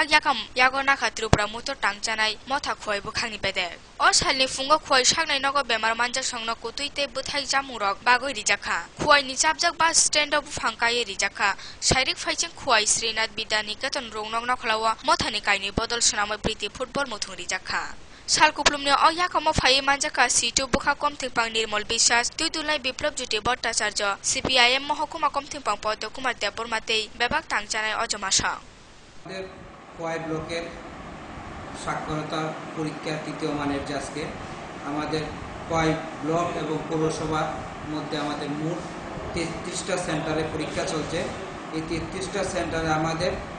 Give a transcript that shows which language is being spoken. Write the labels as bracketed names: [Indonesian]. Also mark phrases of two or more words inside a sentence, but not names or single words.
[Kok Borok] याकाम यागो नाखा त्रिपुरा मुतो टांगजानाय मथा खुवाइ बुखांनि बेदे अ सालनि फुंगो खुवाइ सागनाय नग बेमार मानजा संनो कुतुइते बुथाइ जामुरक बागै रिजाखा खुवाइनि चाबजाक बा [English] stand up [Kok Borok] फांकाय रिजाखा शारीरिक फाइचिं खुवाइ श्रीनाथ बिदानि गतन रोंनग नखलावा मथनि काइनि बदल सनामै प्रीति फुटबल मुथुं रिजाखा साल कुपलुमनि अयाकमो फाइ मानजाका सीटु बुखा कमथिंपां निर्मल বিশ্বাস दुइदुलाइ बिप्लब जुटे भट्टाचार्य सीपीआईएम महकुमा कमथिंपां पद्म कुमार देबबर्माते बेबाक तांगजानाय अजमासा [Bangla] আমাদের কোয়াই ব্লকের সাক্ষরতা পরীক্ষা তৃতীয় মানের আজকে আমাদের কোয়াই ব্লক এবং পৌরসভার মধ্যে আমাদের মোট 33টা সেন্টারে পরীক্ষা চলছে এই 33টা সেন্টারে আমাদের